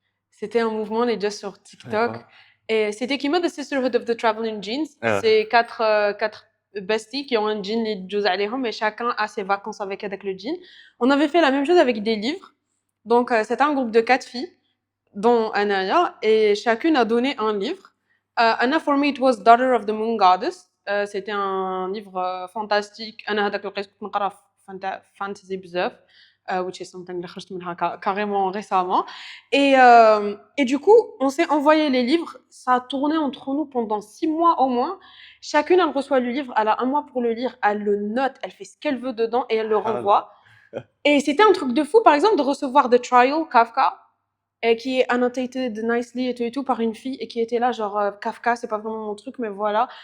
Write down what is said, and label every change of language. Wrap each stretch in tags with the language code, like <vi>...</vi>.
<fr>C'était un mouvement déjà sur TikTok. Et c'était qui The Sisterhood of the Traveling Jeans. C'est quatre besties qui ont un jean les deux</fr> <ar>عليهم,</ar> <fr>mais chacun a ses vacances avec le jean. On avait fait la même chose avec des livres. Donc, c'était un groupe de 4 filles, dont Anaya, et chacune a donné un livre.</fr> <en>Anna, for me, it was Daughter of the Moon Goddess.</en> <fr>C'était un livre fantastique.</fr> <ar>أنا هذاك الوقت كنت نقرا fantasy بزاف.</ar> <en>Which is something</en> <ar>اللي خرجت منها</ar> <fr>carrément récemment. Et du coup, on s'est envoyé les livres. Ça a tourné entre nous pendant 6 mois au moins. Chacune, elle reçoit le livre, elle a 1 mois pour le lire, elle le note, elle fait ce qu'elle veut dedans et elle le renvoie. Et c'était un truc de fou, par exemple, de recevoir The Trial, Kafka, qui est</fr> <en>annotated nicely</en> <fr>et tout par une fille et qui était là, genre, Kafka, c'est pas vraiment mon truc, mais voilà.</fr>